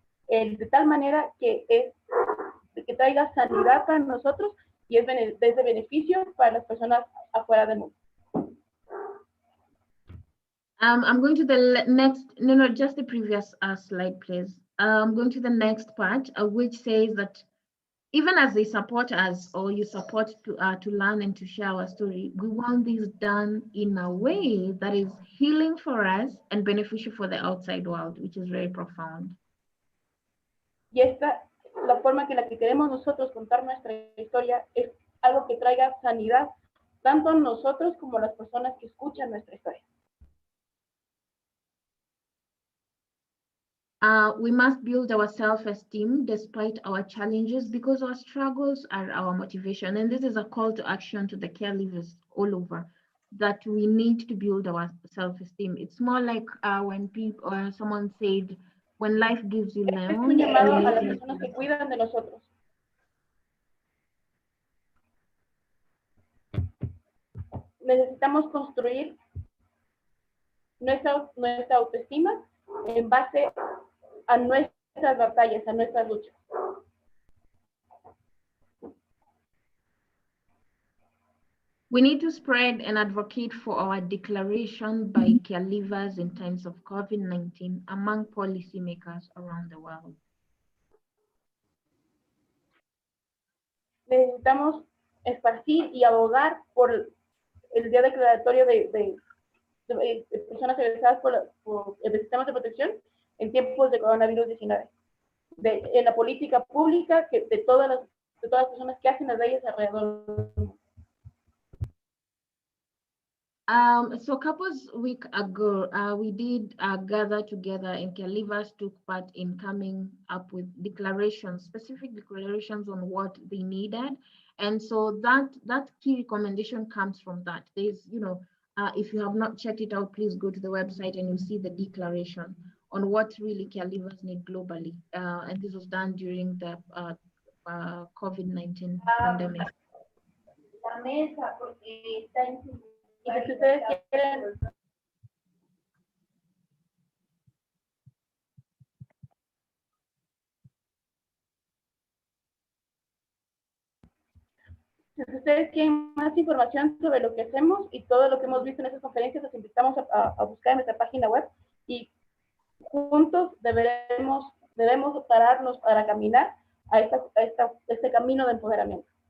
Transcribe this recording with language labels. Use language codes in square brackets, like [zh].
[es] De tal manera que traiga sanidad para nosotros y es de beneficio para las personas afuera del mundo. [en] I'm going to the next, just the previous slide, please. I'm going to the next part, which says that even as they support us, or you support to learn and to share our story, we want this done in a way that is healing for us and beneficial for the outside world, which is very profound. [es] Y la forma que queremos nosotros contar nuestra historia es algo que traiga sanidad, tanto a nosotros como a las personas que escuchan nuestra historia. [en] We must build our self-esteem despite our challenges, because our struggles are our motivation. And this is a call to action to the caregivers all over, that we need to build our self-esteem. It's more like when people or someone said, when life gives you lemons. [es] Es un llamado a las personas que cuidan de nosotros. Necesitamos construir nuestra autoestima en base a nuestras batallas, a nuestras luchas. [en] We need to spread and advocate for our declaration by caregivers in times of COVID-19 among policymakers around the world. [es] Necesitamos esparcir y abogar por el día declaratorio de personas egresadas por el sistemas de protección en tiempos de coronavirus 19. En la política pública de todas las personas que hacen las leyes alrededor del mundo. [en] So a couple weeks ago, we did gather together, and Calivas took part in coming up with declarations, specific declarations on what they needed. And so that key recommendation comes from that. There's, if you have not checked it out, please go to the website and you'll see the declaration on what really Calivas need globally. And this was done during the COVID-19 pandemic. [es] La mesa, porque está en su... Y si ustedes quieren... Si ustedes quieren más información sobre lo que hacemos y todo lo que hemos visto en esas conferencias, los invitamos a buscar en nuestra página web y juntos debemos pararnos para caminar a este camino de empoderamiento.